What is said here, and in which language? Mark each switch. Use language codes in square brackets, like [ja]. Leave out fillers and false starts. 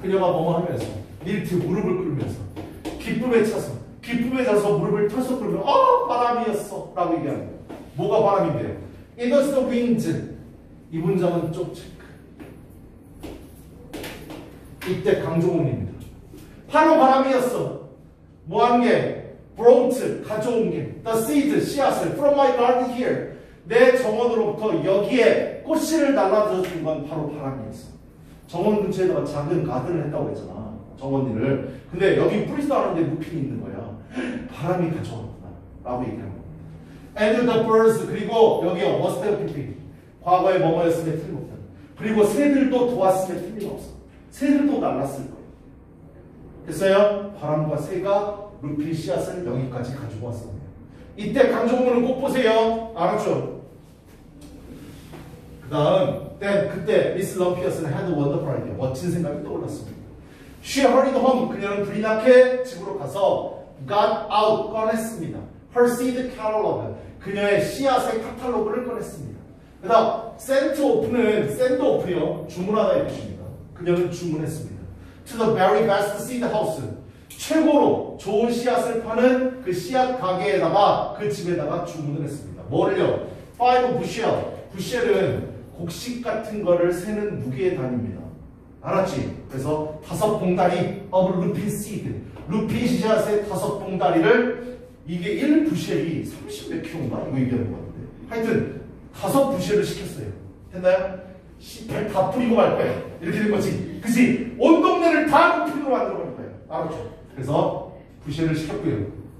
[ko] 그녀가 뭐뭐 하면서 밀트 무릎을 꿇으면서 기쁨에 차서 기쁨에 져서 무릎을 털썩 꿇으면 바람이었어 라고 얘기하는 거예요. 뭐가 바람인데요? [en] It was the wind. [ko] 이 문장은 좀 체크. 이때 강조문입니다. 바로 바람이었어. 뭐 한 게? brought, 가져온 게. [en] the seed, 씨앗을 from my garden here. [ko] 내 정원으로부터 여기에 꽃씨를 날라줘 준 건 바로 바람이었어. 정원 근처에다가 작은 가든을 했다고 했잖아. 정원 일을. 근데 여기 뿌리지도 않았는데 루핀이 있는 거야. 바람이 가져왔구나 라고 얘기하는 겁니다. [en] And the birds, [ko] 그리고 여기요 [en] must have been. [ko] 과거에 뭐뭐였음에 틀림없다. 그리고 새들도 도왔음에 틀림없어. 새들도 날랐을 거예요. 됐어요? 바람과 새가 루핀 씨앗을 여기까지 가지고 왔습니다. 이때 강조문을 꼭 보세요. 알았죠? 그 다음 그때 [en] 미스 럼피어스는 had a wonderful idea. [ko] 멋진 생각이 떠올랐습니다. [en] She hurried home. [ko] 그녀는 불이 나게 집으로 가서 [en] got out, [ko] 꺼냈습니다. [en] Her seed catalog. [ko] 그녀의 씨앗의 카탈로그를 꺼냈습니다. 그 다음 send off는 send off요. 주문하다 이 뜻입니다. 그녀는 주문했습니다. [en] To the very best seed house. [ko] 최고로 좋은 씨앗을 파는 그 씨앗 가게에다가 그 집에다가 주문을 했습니다. 뭐를요? 5 bushel. 부쉘은 곡식 같은 거를 세는 무게의 단위입니다. 알았지? 그래서 5봉다리 [en] of lupin seed. [ko] 루핀 씨앗의 5봉다리를 이게 1부시엘이 30몇 킬로인가? 이거 얘기하는 것 같은데. 하여튼 5부시엘을 시켰어요. 됐나요? 씨발 다 뿌리고 말 거야. 이렇게 된 거지. 그치? 온 동네를 다 루핀으로 만들어 버릴 거예요. 알았죠? 그래서 부시엘을 시켰고요.